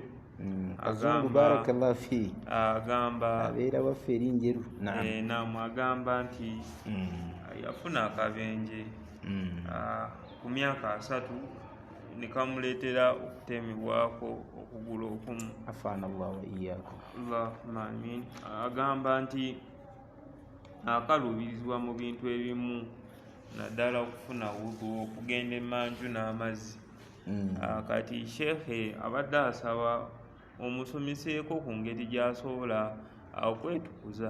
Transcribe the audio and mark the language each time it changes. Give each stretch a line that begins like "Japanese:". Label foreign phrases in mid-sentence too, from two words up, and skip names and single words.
Arabic: Kazungu بارك الله في
Ganda: agamba abeera waffe eri njeru. Naam, agamba nti yafuna akabenje ku myaka 3 ne kamuleetera okutemebwako okugulu okumu.
Arabic: عافانا الله وإياكم. اللهم آمين.
Ganda: Agamba nti akaluubirizibwa mu bintu ebimu naddala okufuna wudu, okugenda emanju n'amazzi. Kati sheekhe abadde asaba omusomeseeko ku ngeri gy'asobola okwetukuza.